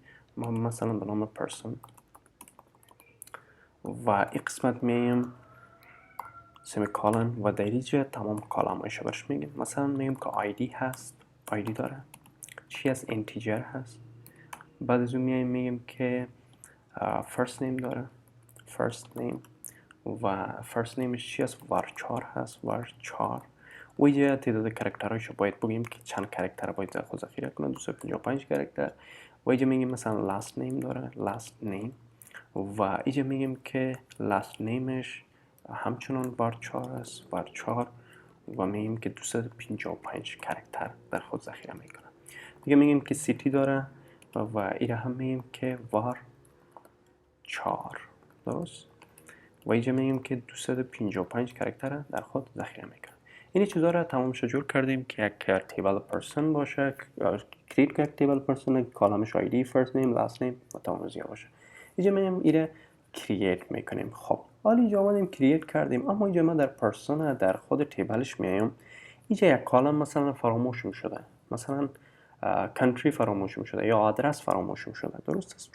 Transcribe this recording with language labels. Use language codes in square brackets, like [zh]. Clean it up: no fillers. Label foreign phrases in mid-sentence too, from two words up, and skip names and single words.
[fa] مثلا به نام person. و این قسمت میایم سمیکالن و در اینجا تمام کالم‌هایش برش میگیم. مثلا میگیم که ID هست، ID داره. چی از integer هست. بعد از اون میایم که [en] first name [fa] داره، [en] first name. [fa] و [en] first name [fa] ش چی است؟ varchar هست، varchar. و اینجا تعداد کرکترهایشو باید بگیم که چند کرکتر باید در خود ذخیره کنه. 255 کرکتر. و اینجا میگیم مثلا [en] last name [fa] داره، [en] last name. [fa] و اینجا میگیم که [en] last name [fa] ش همچنان varchar است، varchar. و میگیم که 255 کرکتر در خود ذخیره میکنه. دیگه میگیم که city داره و اینجا هم میگیم که varchar. درست؟ و اینجا میگیم که 255 کرکتر در خود ذخیره میکنه. این چیزا رو تمام جور کردیم که یک تیبل پرسن باشه، کرییت که یک تیبل پرسن، کالمش ID، [en] first name، last name [fa] و تمام زیاد باشه. اینجا میگیم اینو کرییت میکنیم. خب حالا اینجا آمدیم کرییت کردیم، اما اینجا ما در پرسن در خود تیبلش میایم. اینجا یک کالم مثلا فراموش شده، مثلا country فراموش شده یا آدرس فراموش شده. درست است؟